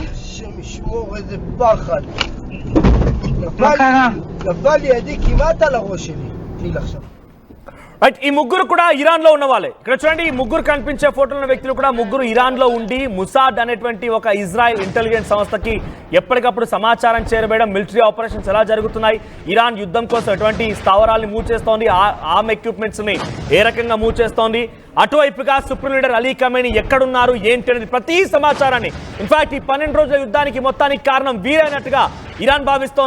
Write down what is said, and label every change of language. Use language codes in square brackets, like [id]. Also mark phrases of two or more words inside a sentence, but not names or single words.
[he] השם ישמור, איזה פחד. מה קרה? נפל לידי כמעט על הראש שלי. תהיל עכשיו. [te] రైట్, ఈ ముగ్గురు కూడా ఇరాన్ లో ఉన్న వాళ్ళే. ఇక్కడ చూడండి, ఈ ముగ్గురు కనిపించే ఫోటోల వ్యక్తులు కూడా ముగ్గురు ఇరాన్ లో ఉండి ముసాద్ అనేటువంటి ఒక ఇజ్రాయెల్ ఇంటెలిజెన్స్ సంస్థకి ఎప్పటికప్పుడు సమాచారం చేరవేయడం, [en] military operations [te] ఎలా జరుగుతున్నాయి, ఇరాన్ యుద్ధం కోసం ఎటువంటి స్థావరాల్ని మూవ్ చేస్తోంది, [en] arm equipments [te] ని ఏ రకంగా మూవ్ చేస్తోంది, అటువైపుగా [en] supreme leader [te] అలీ ఖమేనీ ఎక్కడున్నారు ఏంటి అనేది ప్రతి సమాచారాన్ని ఇన్ఫాక్ట్ ఈ 12 రోజుల యుద్ధానికి మొత్తానికి కారణం వీరైనట్టుగా ఇరాన్ భావిస్తోంది.